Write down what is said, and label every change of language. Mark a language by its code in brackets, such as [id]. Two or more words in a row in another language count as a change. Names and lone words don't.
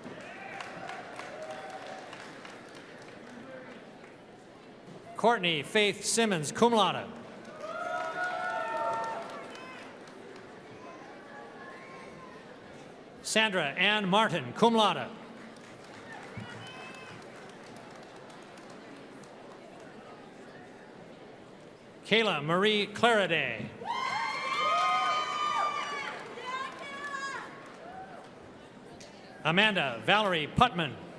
[en] Courtney Faith Simmons, [la] cum laude. [en] Sandra Ann Martin, [la] cum laude. [en] Kayla Marie Clariday. Amanda Valerie Putman.